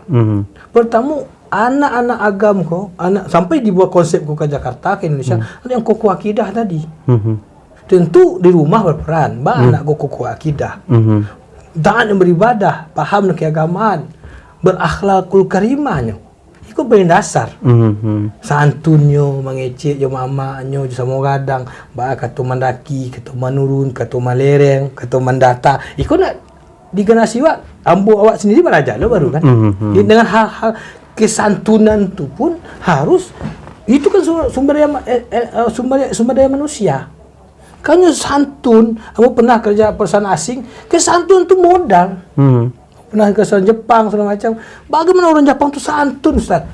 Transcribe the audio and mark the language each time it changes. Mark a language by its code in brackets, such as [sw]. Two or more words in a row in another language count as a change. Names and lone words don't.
[id] Pertama, anak-anak agam sampai dibuat konsep ke Jakarta, ke Indonesia, ada yang kokoh akidah tadi. Tentu di rumah berperan, anak kokoh akidah. Taat yang beribadah, paham keagamaan, berakhlakul karimahnya. Itu paling dasar. Santunnya, [min] mengecek jo mamaknya, jo sama gadang, kata mandaki, kata manurun, kata malereng, kata mandata. Itu nak di generasi ambo awak sendiri belajar lo baru kan. [id] Dengan hal-hal kesantunan itu pun harus, itu kan sumber daya manusia. Karena santun, kamu pernah kerja perusahaan asing, kesantun itu modal. Pernah ke Jepang segala macam. Bagaimana orang Jepang itu santun, Ustaz?